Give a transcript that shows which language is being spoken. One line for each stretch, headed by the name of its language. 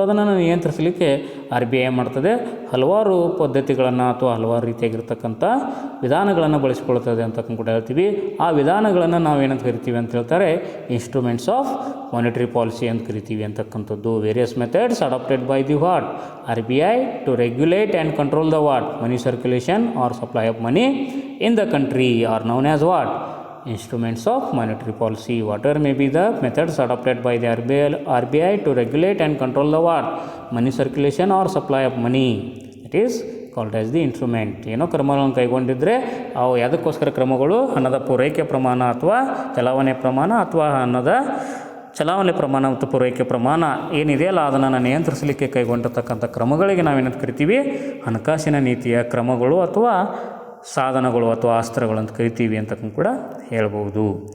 Kannada: ಅದನ್ನು ನಿಯಂತ್ರಿಸಲಿಕ್ಕೆ RBI ಮಾಡ್ತದೆ, ಹಲವಾರು ಪದ್ಧತಿಗಳನ್ನು ಅಥವಾ ಹಲವಾರು ರೀತಿಯಾಗಿರ್ತಕ್ಕಂಥ ವಿಧಾನಗಳನ್ನು ಬಳಸಿಕೊಳ್ತದೆ ಅಂತ ಕೂಡ ಹೇಳ್ತೀವಿ. ಆ ವಿಧಾನಗಳನ್ನು ನಾವೇನಂತ ಕರಿತೀವಿ ಅಂತ ಹೇಳ್ತಾರೆ,
English: instruments of
Kannada: ಮಾನಿಟರಿ ಪಾಲಿಸಿ ಅಂತ ಕರಿತೀವಿ ಅಂತಕ್ಕಂಥದ್ದು.
English: Various methods adopted by the what R B I to regulate and control the what money circulation or supply of money in the country or known as what instruments of monetary policy. Whatever may be the methods adopted by the RBI to regulate and control the what money circulation or supply of money, it is called as the instrument.
Kannada: ಏನೋ ಕ್ರಮಗಳನ್ನು ಕೈಗೊಂಡಿದ್ದರೆ ಅವು ಯಾವುದಕ್ಕೋಸ್ಕರ ಕ್ರಮಗಳು ಹಣದ ಪೂರೈಕೆ ಪ್ರಮಾಣ ಅಥವಾ ಚಲಾವಣೆ ಪ್ರಮಾಣ ಅಥವಾ ಹಣದ ಚಲಾವಣೆ ಪ್ರಮಾಣ ಮತ್ತು ಪೂರೈಕೆ ಪ್ರಮಾಣ ಏನಿದೆಯಲ್ಲ ಅದನ್ನು ನಿಯಂತ್ರಿಸಲಿಕ್ಕೆ ಕೈಗೊಂಡಿರ್ತಕ್ಕಂಥ ಕ್ರಮಗಳಿಗೆ ನಾವೇನಂತ ಕರಿತೀವಿ ಹಣಕಾಸಿನ ನೀತಿಯ ಕ್ರಮಗಳು ಅಥವಾ ಸಾಧನಗಳು ಅಥವಾ ಅಸ್ತ್ರಗಳು ಅಂತ ಕರಿತೀವಿ ಅಂತ ಕೂಡ ಹೇಳ್ಬೋದು.